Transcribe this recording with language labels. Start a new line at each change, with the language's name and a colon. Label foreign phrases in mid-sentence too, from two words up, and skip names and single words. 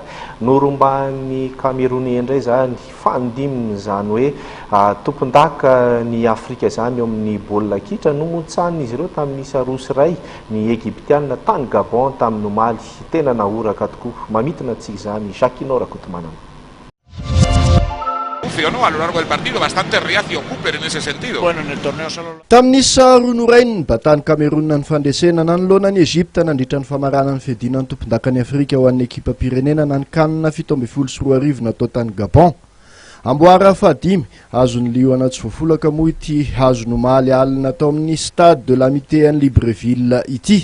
Malagasy: Noromban'ny Camerounais indray zany fandimina zany hoe tompon-daka ny Afrika zany eo amin'ny baolina kitra no motsanina izy ireo tamin'ny sarosy ray ny Egyptianina tany Gabon tamin'ny omaly tena nahoraka tokoa. Mamitina tsika zany Jacquinot Rakotomanana.
Spanish: Funcionó a lo largo del partido, bastante reacio Cooper en ese sentido. Bueno, en el torneo solo...
Malagasy: Tamin'ny roa norainy batany Cameroun ny fandresena nanoloana ny Egypte nandritra ny famarana ny fiadina ny tompon-dakan'ny Afrika ho an'ny ekipa pirenena na ny kanina 17 natao tany Gabon. Amboara fadimy azony liona tsy voafolaka moa ity hazo nomaly alina tao amin'ny stade de l'amitié en Libreville ity.